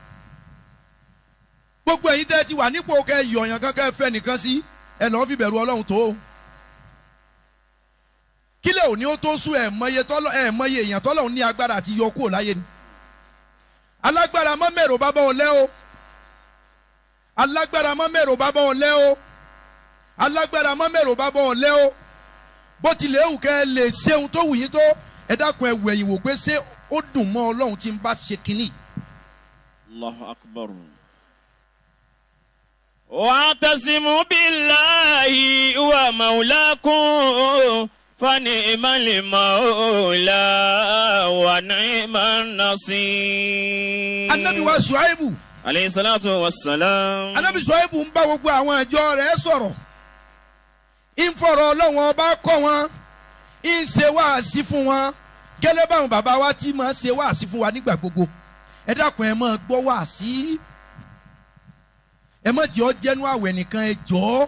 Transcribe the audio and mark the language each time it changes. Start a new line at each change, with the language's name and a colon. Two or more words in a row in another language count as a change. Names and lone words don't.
Yoruba: gbogbo ẹ̀yin tẹ́ ti wà nípò kẹ́ yọ̀yàn kankan fẹ́ nìkan sí ẹ lọ́ọ́ fi bẹ̀rù ọlọ́run tó kílẹ̀ òní ó tó sún ẹ̀ mọye èèyàn tọ́lọ́run ní agbára àti yọ kúrò láyé ni alágbára mọ́ mẹ́rò bá bọ́ ọ lẹ́ o alágbára mọ́ mẹ́rò bá bọ́ ọ lẹ́ o alágbára mọ́ mẹ́rò bá bọ́ ọ lẹ́ o bó tilẹ̀ ewu kẹ́ ẹ lè ṣeun tó wù yín tó ẹ dákun ẹ wẹ̀yìn wò pé ṣé ó dùn mọ́ ọlọ́run tí ń bá ṣe kínní.
Arabic: الله أكبر. واعتصموا بالله هو مولاكم فنعم المولى ونعم النصير. النبي وشعيب. عليه الصلاة والسلام.
Yoruba: Anabi Shuaibu ń bá gbogbo àwọn àjọ rẹ̀ sọ̀rọ̀. ń fọ̀rọ̀ ọlọ́run ọba kọ́ wọn. ń ṣe wáàsí fún wọn. gẹ́lẹ́ báwọn bàbá wa ti máa ṣe wáàsí fún wa nígbà gbogbo. ẹ dákun ẹ máa gbọ́ wáàsí. ẹ má jẹ́ ọ jẹ́nu àwẹ̀ nìkan ẹ jọ̀ọ́.